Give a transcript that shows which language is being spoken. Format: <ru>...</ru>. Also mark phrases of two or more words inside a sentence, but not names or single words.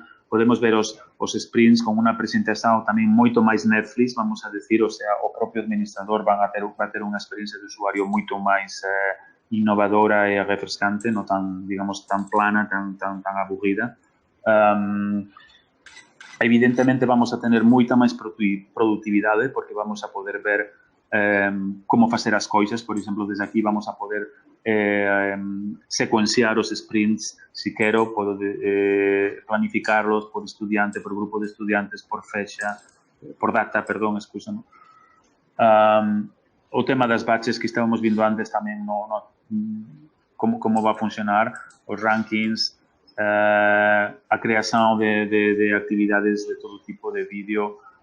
<pt>Podemos ver os sprints com uma apresentação também muito mais Netflix, vamos a dizer, ou seja, o próprio administrador vai ter uma experiência de usuário muito mais inovadora e refrescante, não tão, digamos, tão plana, tão aburrida. Evidentemente vamos a ter muita mais produtividade, porque vamos a poder ver como fazer as coisas. Por exemplo, desde aqui vamos a poder sequenciar os sprints,</pt> <gl>se quero, podo planificarlos por estudiante, por grupo de estudiantes, por fecha, por data, perdón, excúsame. O tema das batches que estávamos vindo antes tamén, como vai funcionar, os rankings, a creação de actividades de todo tipo de vídeo.</gl>